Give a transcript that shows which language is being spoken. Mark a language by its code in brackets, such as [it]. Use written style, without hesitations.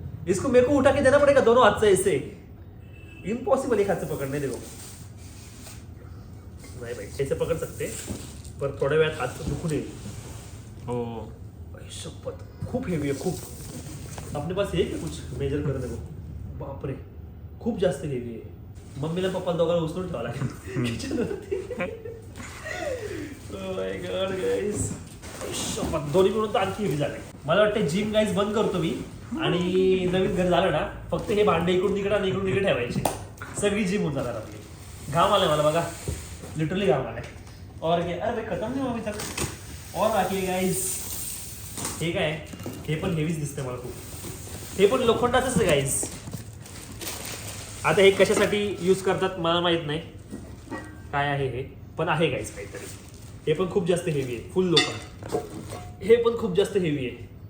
[hi] इसको मेरे को उठा के देना पड़ेगा दोनों हाथ से ऐसे. इम्पॉसिबल एक हाथ से पकड़ने. देखो नहीं भाई, ऐसे पकड़ सकते पर [mr] थोड्या वेळात हात दुखून येईल. हो. आई शपथ, खूप हेवी आहे खूप. [hi] अपने पास है क्या कुछ मेजर करने को. [mr] बापरे, खूप जास्त हेवी आहे. मम्मीला पप्पाला दोघांना उचलून ठेवावं लागेल किचनवरती. [en] Oh my God, guys. [mr] शपथ, दोन्ही मिळून तर आणखी हेवी झाले. मला वाटतं जिम गाईज बंद करतो मी आणि नवीन घर झालं ना, फक्त हे भांडे इकडून तिकडे आणि इकडून तिकडे ठेवायचे. सगळी जिम होऊन जाणार आपली. घाम आलाय मला बघा, लिटरली घाम आलाय. [hi] और काय, अरे भाई खतम नाही अभी तक. [mr] और बाकी गाईज, हे काय, हे पण हेवीच दिसतंय मला खूप. हे पण लोखंडाचंच आहे गाईज. आता हे कशासाठी यूज करतात मला माहित नाही काय आहे हे, पण आहे गाईज काहीतरी. हे पण खूप जास्त हेवी आहे, फुल लोखंड. हे पण खूप जास्त हेवी आहे.